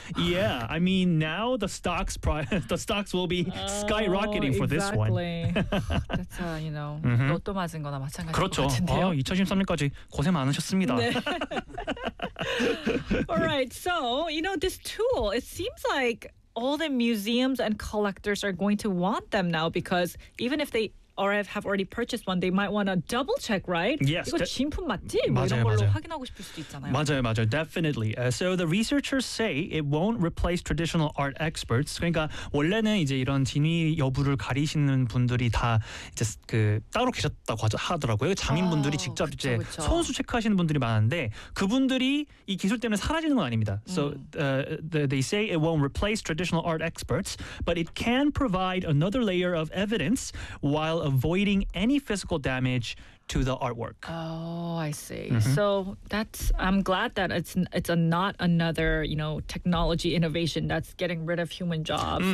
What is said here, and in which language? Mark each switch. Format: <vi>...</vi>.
<en>Yeah, I mean, now the stocks will be skyrocketing for this one. That's, you know,</en> <ko>로또 맞은 거나 마찬가지. 그렇죠. 2013년까지 고생 많으셨습니다.</ko> <en>All right, so, you know, this tool, it seems like all the museums and collectors are going to want them now because even if they or have already purchased one, they might want to double check, right? Yes.</en> <ko>이거 진품 맞지? 맞아요, 뭐 이런 걸로 맞아요. 확인하고 싶을 수도 있잖아요. 맞아요, 맞아요.</ko> <en>Definitely. So the researchers say it won't replace traditional art experts.</en> <ko>그러니까 원래는 이제 이런 진위 여부를 가리시는 분들이 다 이제 그 따로 계셨다고 하더라고요. 장인분들이 직접 그쵸, 이제 그쵸. 손수 체크하시는 분들이 많은데 그분들이 이 기술 때문에 사라지는 건 아닙니다.</ko> <en>So they say it won't replace traditional art experts, but it can provide another layer of evidence while avoiding any physical damage to the artwork. Oh, I see. Mm-hmm. So that's I'm glad that it's a not another, you know, technology innovation that's getting rid of human jobs.</en>